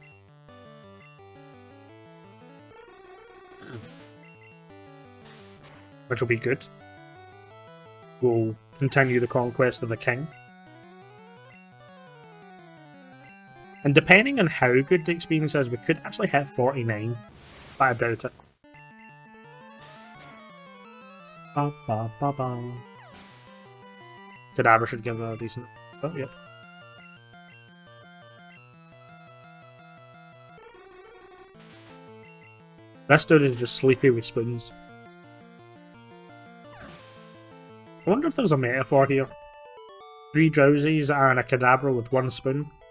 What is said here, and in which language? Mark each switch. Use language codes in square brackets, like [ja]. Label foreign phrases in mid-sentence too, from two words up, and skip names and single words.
[en] Which will be good. We'll continue the conquest of the king. And depending on how good the experience is, we could actually hit 49. But I doubt it. Ba, ba, ba, ba. Kadabra should give a decent... Oh, yep. This dude is just sleepy with spoons. I wonder if there's a metaphor here. 3 drowsies and a Kadabra with 1 spoon.